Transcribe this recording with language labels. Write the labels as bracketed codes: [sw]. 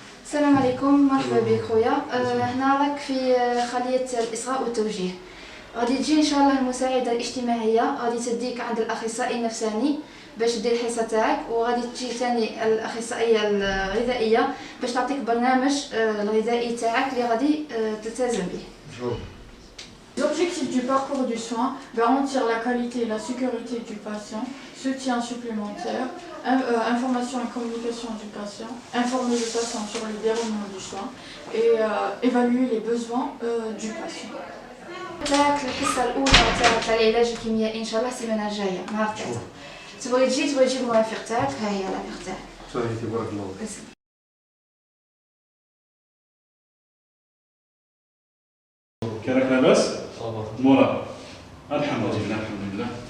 [ar] السلام عليكم، مرحبا بك خويا. هنا راك في خلية الإصغاء والتوجيه. غادي تجي إن شاء الله المساعدة الاجتماعية، غادي تديك عند الأخصائي النفساني باش دير الحصة تاعك، وغادي تجي ثاني الأخصائية الغذائية باش تعطيك برنامج الغذائي تاعك اللي غادي تلتزم به. [fr] L'objectif du parcours du soin, garantir la qualité et la sécurité du patient, soutien supplémentaire, information et communication du patient, informer le patient sur le déroulement du soin et évaluer les besoins du patient. [ar] تاعك الحصة الأولى تاع العلاج الكيميائي إن شاء الله السيمانة الجاية نهار 3. تبغي تجيب المرافق تاعك، ها هي الرافق تاعك. صحيح تبارك الله. كيراك لاباس؟ مرة الحمد لله الحمد لله.